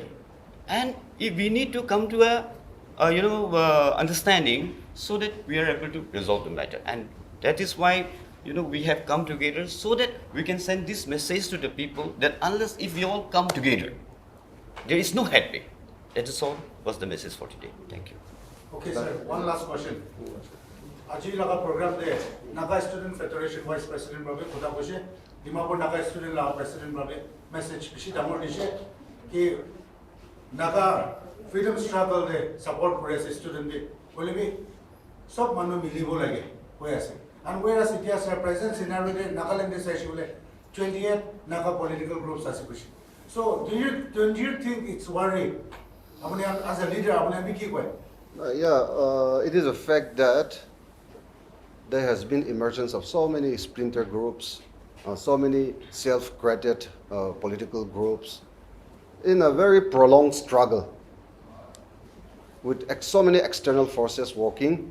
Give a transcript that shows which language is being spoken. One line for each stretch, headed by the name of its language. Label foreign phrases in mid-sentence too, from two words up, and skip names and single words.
English: And if we need to come to a understanding so that we are able to resolve the matter. And that is why we have come together so that we can send this message to the people that unless if we all come together, there is no headway. That is all was the message for today. Thank you. Okay, sir. One last question.
Naga Pidgin: Aji laga program de Naga Student Federation Vice President Babe Khuda Koshe, Dimapur Naga Student laga President Babe message bishi damor dishe ki Naga
English: freedom struggle
Naga Pidgin: de support kore student de Olivi, sub manu milibo lage,
English: whereas, and whereas it has a present scenario, Nagaland is actually 28 Naga political groups as a So, don't you think it's worrying? As a leader, it is a fact that there has been emergence of so many splinter groups, so many self-created political groups in a very prolonged struggle with so many external forces working.